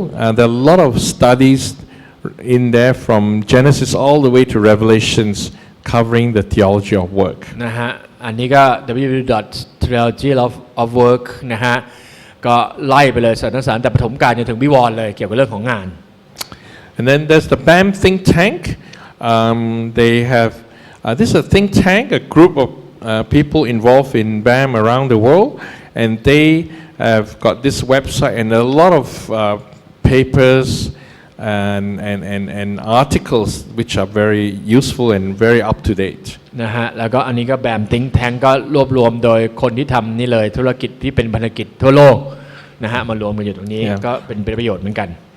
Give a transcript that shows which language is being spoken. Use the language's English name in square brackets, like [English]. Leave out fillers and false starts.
[English] There are a lot of studies in there from Genesis all the way to Revelations covering the theology of work. [Thai] นะฮะอันนี้ก็ www.theologyofwork นะฮะก็ไล่ไปเลยสารแต่ปฐมกาลจนถึงวิวรณ์เลยเกี่ยวกับเรื่องของงาน [English] And then there's the BAM think tank. They have this is a think tank, a group of people involved in BAM around the world, and they have got this website and a lot of papers and articles which are very useful and very up to date. [Thai] นะฮะแล้วก็อันนี้ก็แบมthink tank ก็รวบรวมโดยคนที่ทำนี่เลยธุรกิจที่เป็นพันธกิจทั่วโลกนะฮะมารวมกันอยู่ตรงนี้ก็เป็นประโยชน์เหมือนกัน